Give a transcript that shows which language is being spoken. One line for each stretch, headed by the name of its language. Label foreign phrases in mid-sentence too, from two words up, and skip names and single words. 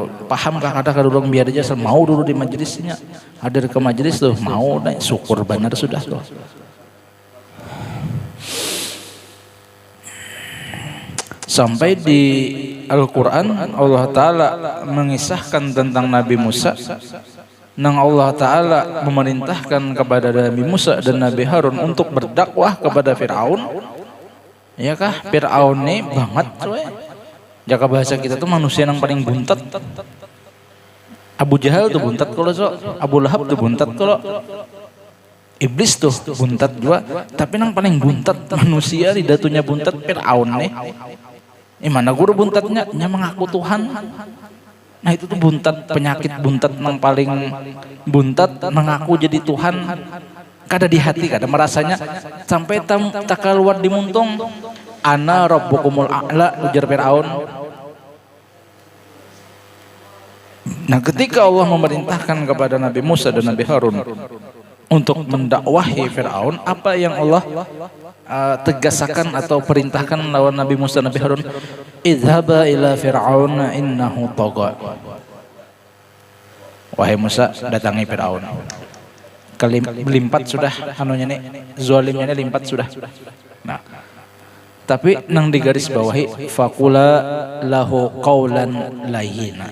Banjar: Pahamkah kata orang biar aja mau dulu di majelisnya. Hadir ke majelis tuh mau, syukur benar sudah tuh.
Indonesian: Sampai di Al-Quran Allah Ta'ala mengisahkan tentang Nabi Musa. Nang Allah Ta'ala memerintahkan kepada Nabi Musa dan Nabi Harun untuk berdakwah kepada Fir'aun.
Banjar: Ya kah? Fir'aun ini banget jaka bahasa kita tuh manusia yang paling buntat. Abu Jahal tuh buntat kalau Abu Lahab tuh buntat kalau Iblis tuh buntat juga. Tapi yang paling buntat manusia di datunya buntat Fir'aun nih. Mana guru buntatnya? Nya mengaku Tuhan.
Indonesian: Nah itu tuh buntat, penyakit buntat yang paling buntat mengaku jadi Tuhan.
Banjar: Kada di hati, kada merasanya sampai tak keluar di muntung.
Arabic: أنا ربكم الأعلى ujar فرعون.
Banjar: Nah ketika Allah memerintahkan kepada Nabi Musa dan Nabi Harun untuk mendakwahi Fir'aun, apa yang Allah tegasakan atau perintahkan lawan Nabi Musa dan Nabi Harun?
Arabic: اذهبا إلى فرعون إنه طغى.
Indonesian: Wahai Musa, datangi Fir'aun.
Banjar: Kelimpat sudah anunya nih, zalimnya nih limpat sudah. Nah, tapi nang di garis bawahi
Arabic: فقولا له قولا لينا.